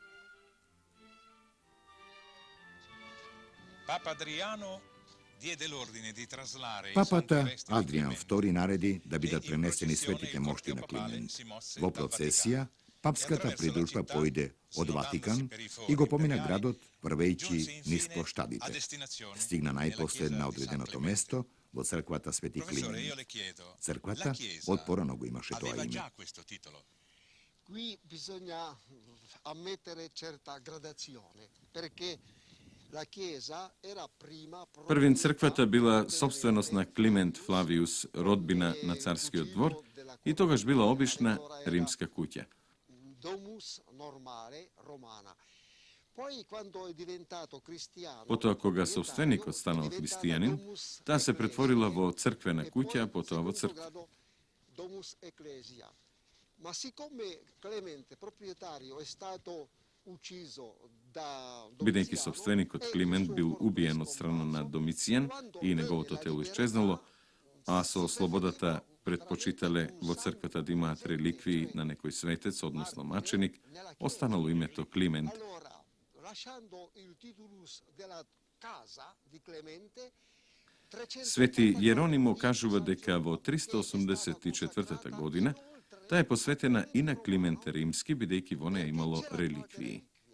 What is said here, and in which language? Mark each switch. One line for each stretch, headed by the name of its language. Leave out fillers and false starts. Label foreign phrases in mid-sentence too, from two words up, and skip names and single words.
Macedonian: Папата Адриан II нареди да бидат пренесени светите мошти на Климент. Во процесија, папската придружба појде од Ватикан и го помина градот врвејќи низ плоштадите. Стигна најпослед на одреденото место во црквата Свети Климент. Црквата од порано го имаше тоа име.
Italian: Qui bisogna ammettere certa gradazione, perché la chiesa era prima
Macedonian: Првин црквата била собственост на Климент Флавиус, родбина на царскиот двор, и тогаш била обична римска куќа.
Italian: domus normale romana. Poi quando è diventato cristiano,
Macedonian: Потоа кога собственикот станал христијанин, таа се претворила во црквена куќа, а потоа во црква.
Latin: Domus ecclesia.
Italian: Ma siccome Clemente proprietario è stato ucciso da
Macedonian: Бидејќи собственикот Климент бил убиен од страна на Домицијан и неговото тело исчезнало, а со слободата предпочитале во црквата да имаат реликвии на некој светец, односно маченик, останало името Климент. Свети Јеронимо кажува дека во 384 година таа е посветена и на Климент Римски, бидејќи во неја имало реликвии.